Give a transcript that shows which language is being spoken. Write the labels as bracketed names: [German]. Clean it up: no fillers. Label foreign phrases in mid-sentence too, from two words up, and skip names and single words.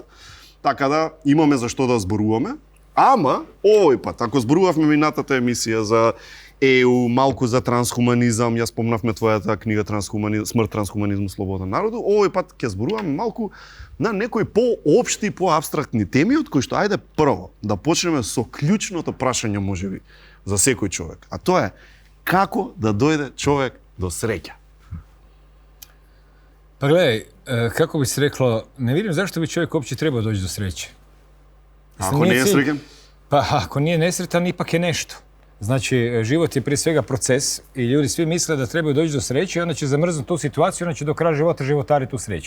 [Macedonian] Така да имаме за што да зборуваме. Ама, овој пат, ако зборувавме минатата емисија за ЕУ, малку за трансхуманизам, јас спомнавме твојата книга Смрт, трансхуманизму, слобода народу, овој пат ќе зборуваме малку на некои поопшти и поабстрактни теми, од кои што ајде прво да почнеме со клучното прашање можеби за секој човек. А тоа е како да дојде човек до среќа. [Croatian] Pa gledaj, kako bi se reklo, ne vidim zašto bi čovjek uopće trebao doći do sreće. Ako nije sretan? Pa ako nije nesretan, ipak je nešto. Znači, život je prije svega proces i ljudi svi misle da trebaju doći do sreće i onda će zamrznuti tu situaciju, onda će do kraja života životariti u sreći.